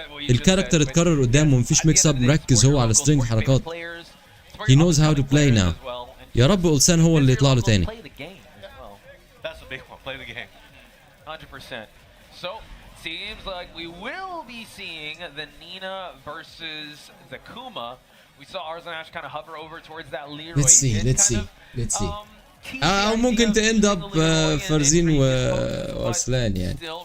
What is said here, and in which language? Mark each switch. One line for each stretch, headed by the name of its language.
Arabic: الكاركتر اتكرر قدامه مفيش ميكس اب. مركز هو على سترينج حركات.
English: He knows how to play now.
Arabic: يا رب أولسان هو اللي يطلع له تاني.
English: That's a big one. Play the game. 100%. So seems like we will be seeing the Nina versus the Kuma. We saw Arzenash kind of hover over towards that Leroy. Let's see.
Arabic: أو ممكن ت
English: end up
Arabic: فارزين وأرسلان يعني.